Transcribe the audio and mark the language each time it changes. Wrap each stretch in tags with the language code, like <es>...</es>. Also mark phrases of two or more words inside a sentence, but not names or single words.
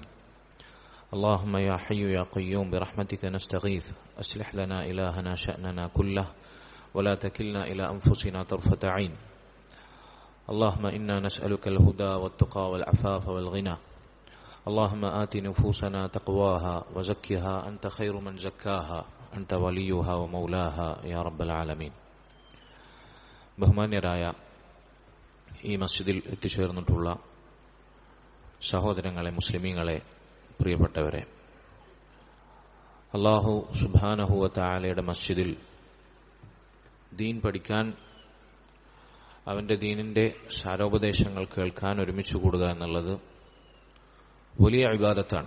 <ar>اللهم يا حي يا قيوم برحمتك نستغيث، أصلح لنا إلهنا شأننا كله ولا تكلنا إلى أنفسنا طرفة عين. اللهم إنا نسألك الهدى والتقى والعفاف والغنى. اللهم آت نفوسنا تقواها وزكها أنت خير من زكاها أنت وليها ومولاها يا رب العالمين.</ar> <ml>ബഹുമാന്യരായ ഈ മസ്ജിദിൽ എത്തിച്ചേർന്നിട്ടുള്ള സഹോദരങ്ങളെ, മുസ്ലിമീങ്ങളെ, പ്രിയപ്പെട്ടവരെ,</ml> <ar>الله سبحانه وتعالى</ar> <ml>മസ്ജിദിൽ ദീൻ പഠിക്കാൻ, അവന്റെ ദീനിന്റെ സാരോപദേശങ്ങൾ കേൾക്കാൻ ഒരുമിച്ച് കൂടുക എന്നുള്ളത് വലിയ ഇബാദത്താണ്.</ml>